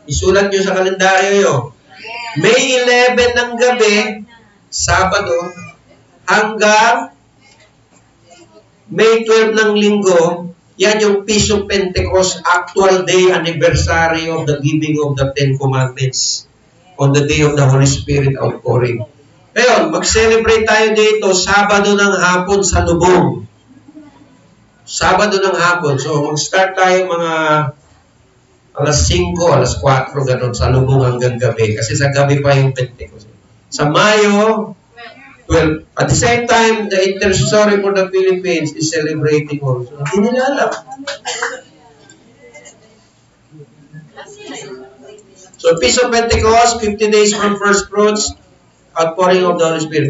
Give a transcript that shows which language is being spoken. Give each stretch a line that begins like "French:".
Filipino: Isulat nyo sa kalendaryo yun. May 11 ng gabi, Sabado, hanggang May 12 ng linggo, yan yung
English: Feast of Pentecost, actual day anniversary of the giving of the Ten Commandments on the day of the Holy Spirit outpouring.
Filipino: Ngayon, mag-celebrate tayo dito, Sabado ng hapon sa Lubong. Sabado ng hapon. So, mag-start tayo mga alas 5, alas 4, ganun, sa Lubong hanggang gabi. Kasi sa gabi pa yung Pentecost. Sa Mayo, 12.
English: At the same time, the Intercessory for the Philippines is celebrating also.
Filipino: Hindi nila alam.
English: So, Feast of Pentecost, 50 days from first fruits, outpouring of the Holy Spirit.